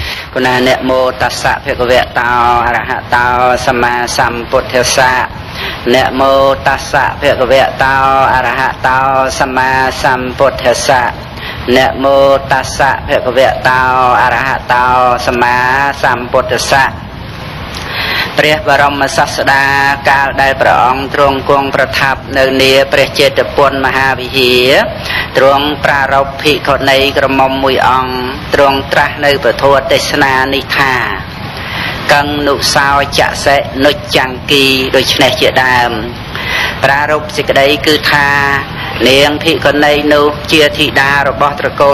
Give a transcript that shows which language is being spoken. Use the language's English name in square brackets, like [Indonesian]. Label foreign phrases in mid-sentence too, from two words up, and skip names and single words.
[Pali] Kuna namo tassa bhagavata arahato sama sambuddhassa. Namo tassa bhagavata arahato sama sambuddhassa. Namo tassa bhagavata arahato sama sambuddhassa. [Khmer] ព្រះបរមសាស្តាកាលដែលព្រះអង្គទ្រង់គង់ប្រថាប់នៅនាព្រះចេតពុនមហាវិហារទ្រង់ប្រារព្ធភិក្ខុនីក្រមុំមួយអង្គទ្រង់ត្រាស់នៅពធទេស នានេះថាកੰនុសោចសិនុច្ចង្គីដូច្នេះជាដើមប្រារព្ធសេចក្តីគឺថានាងភិក្ខុនីនោះជាធីតារបស់ត្រកូល